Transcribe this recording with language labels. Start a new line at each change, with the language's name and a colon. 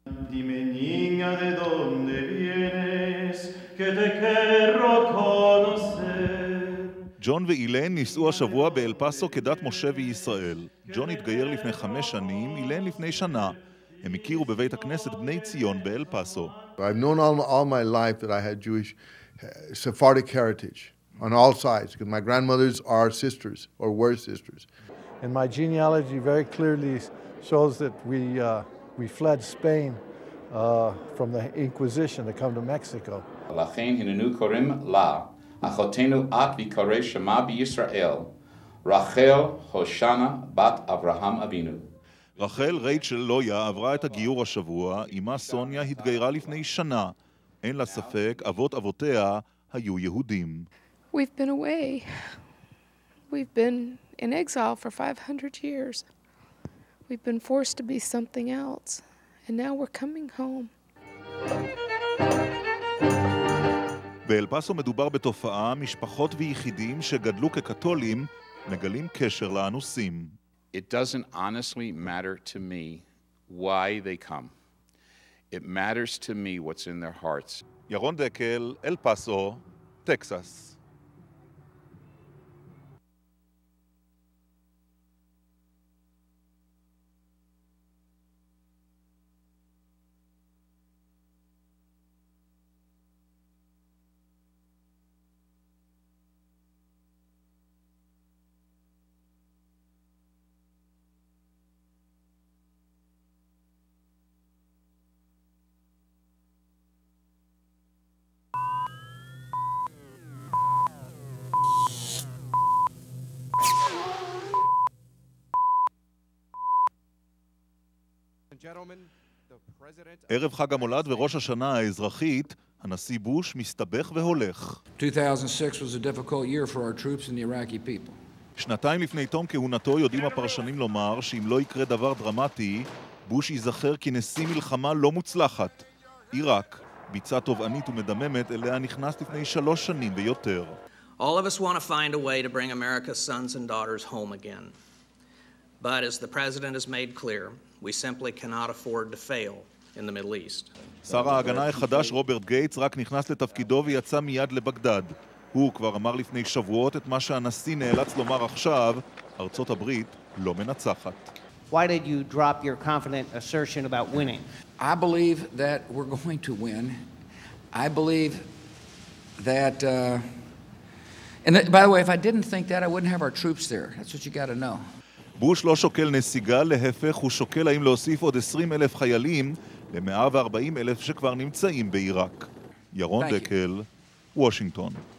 Spanish: Dime niña de dónde vienes, que te quiero conocer.
Hebrew: ג'ון ואילן נישאו השבוע באל פאסו כדת משה וישראל. ג'ון התגייר לפני 5 שנים, אילן לפני שנה. הם הכירו בבית הכנסת בני ציון באל פאסו.
English: I've known all my life that I had Jewish Sephardic heritage on all sides, because my grandmothers are sisters or were sisters. And my genealogy very clearly shows that we fled Spain from the Inquisition to come to Mexico.
Hebrew: Lachein hinenu korim la, achotenu at v'karei shema b'Yisrael, Rachel Hoshana bat Avraham Avinu. רחל רייצ'ל לויה עברה את הגיור השבוע, אמה סוניה התגיירה לפני שנה. אין לה ספק, אבות אבותיה היו יהודים.
English: We've been away. We've been in exile for 500 years. We've been forced to be something else. And now we're coming home.
Hebrew: באל פאסו מדובר בתופעה, משפחות ויחידים שגדלו כקתולים מגלים קשר לאנוסים.
English: It doesn't honestly matter to me why they come. It matters to me what's in their hearts.
Hebrew: ירון דקל, אל פאסו, טקסס. ערב חג המולד וראש השנה האזרחית, הנשיא בוש מסתבך והולך.
English: 2006 was a difficult year for our troops and the Iraqi people.
Hebrew: 2 לפני תום כהונתו יודעים הפרשנים לומר שאם לא יקרה דבר דרמטי, בוש ייזכר כנשיא מלחמה לא מוצלחת. עיראק, ביצה תובענית ומדממת אליה נכנס לפני 3 שנים ויותר.
English: All of us want to find a way to bring America's sons and daughters home again. But as the president has made clear, we simply cannot afford to fail in the Middle East.
Hebrew: שר ההגנה החדש רוברט גייטס רק נכנס לתפקידו ויצא מיד לבגדד. הוא כבר אמר לפני שבועות את מה שהנשיא נאלץ לומר עכשיו, ארצות הברית לא מנצחת.
English: Why did you drop your confident assertion about winning? I believe that we're going to win. I believe that and by the way, if I didn't think that, I wouldn't have our troops there. That's what you got to know.
Hebrew: בוש לא שוקל נסיגה, להפך הוא שוקל האם להוסיף עוד 20,000 חיילים ל-140,000 שכבר נמצאים בעיראק. ירון דקל, וושינגטון.